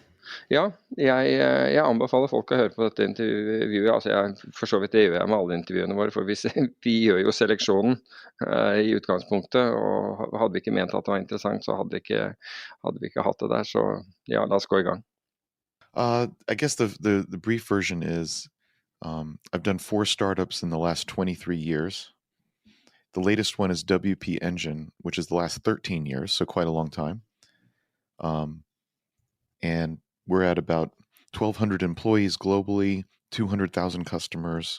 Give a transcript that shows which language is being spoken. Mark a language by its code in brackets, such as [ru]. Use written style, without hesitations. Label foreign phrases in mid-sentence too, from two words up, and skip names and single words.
[no] Ja, jeg anbefaler folk å høre på dette intervjuet. Altså for så vidt det gjør jeg med alle intervjuene våre, for vi gjør jo seleksjonen i utgangspunktet, og hadde vi ikke ment at det var interessant, så hadde vi ikke hatt det der, så ja, la oss gå i gang. [en] I guess the brief version is I've done 4 startups in the last 23 years. The latest one is WP Engine, which is the last 13 years, so quite a long time. And we're at about 1,200 employees globally, 200,000 customers.